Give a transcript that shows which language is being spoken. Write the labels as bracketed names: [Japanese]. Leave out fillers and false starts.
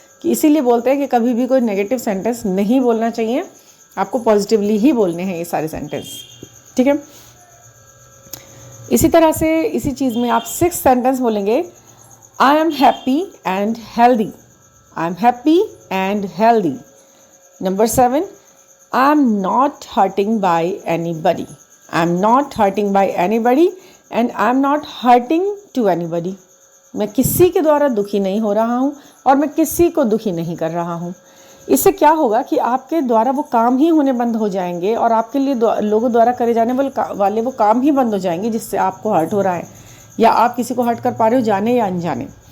[Hindi] कि इसीलिए बोलते हैं कि कभी भी कोई नेगेटिव सेंटेंस नहीं बोलना चाहिए, आपको पॉजिटिवली ही बोलने हैं ये सारे सेंटेंस, ठीक है। इसी तरह से इसी चीज़ में आप 6 सेंटेंस बोलेंगे, [English] I am happy and healthy. I am happy and healthy. Number 7, I am not hurting by anybody. I am not hurting by anybody and I am not hurting to anybody. [Hindi] मैं किसी के द्वारा दुखी नहीं हो रहा हूँ और मैं किसी को दुखी नहीं कर रहा हूँ। इससे क्या होगा कि आपके द्वारा वो काम ही होने बंद हो जाएंगे और आपके लिए लोगों द्वारा करे जाने वाले वो काम ही बंद हो जाएंगे जिससे आपको हर्ट हो रहा है या आप किसी को हर्ट कर पा रहे हो, जाने या अनजाने।